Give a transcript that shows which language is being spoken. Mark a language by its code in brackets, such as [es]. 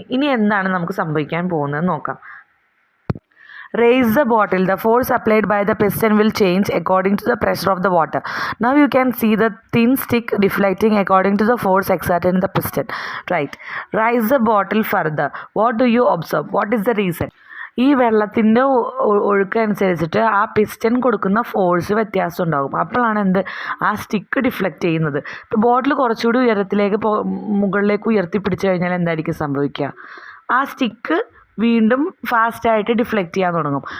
[ml] ഇനി എന്താണ് നമുക്ക് സംഭവിക്കാൻ പോകുന്നത് നോക്കാം. [en] Raise the bottle. The force applied by the piston will change according to the pressure of the water. Now you can see the thin stick deflecting according to the force exerted in the piston. Right. Raise the bottle further. What do you observe? What is the reason? [ml] ഈ വെള്ളത്തിൻ്റെ ഒഴുക്കനുസരിച്ചിട്ട് ആ piston കൊടുക്കുന്ന force വ്യത്യാസം ഉണ്ടാകും. അപ്പോഴാണ് ആ stick deflect ചെയ്യുന്നത്. ഇപ്പോൾ ബോട്ടിൽ കുറച്ചുകൂടി മുകളിലേക്ക് ഉയർത്തി പിടിച്ചു കഴിഞ്ഞാൽ എന്തായിരിക്കും സംഭവിക്കുക? ആ സ്റ്റിക്ക് വീണ്ടും ഫാസ്റ്റായിട്ട് ഡിഫ്ലക്റ്റ് ചെയ്യാൻ തുടങ്ങും.